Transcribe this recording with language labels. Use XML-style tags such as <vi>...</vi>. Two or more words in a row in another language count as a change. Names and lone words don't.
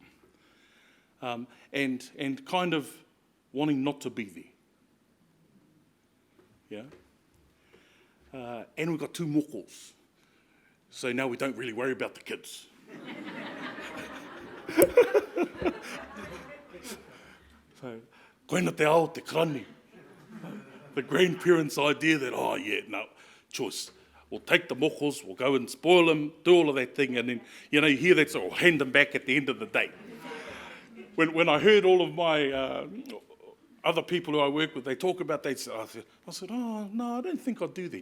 <en>And kind of wanting not to be there. Yeah. And we've got 2 mokos. So now we don't really worry about the kids. So,</en> <mi>koina te ao te krani.</mi> <en>The grandparents' idea that, oh yeah, no, choice. We'll take the mokos, we'll go and spoil them, do all of that thing, and then, you hear that, so we'll hand them back at the end of the day. When I heard all of my other people who I work with, they talk about that, I said, oh, no, I don't think I'd do that.</en>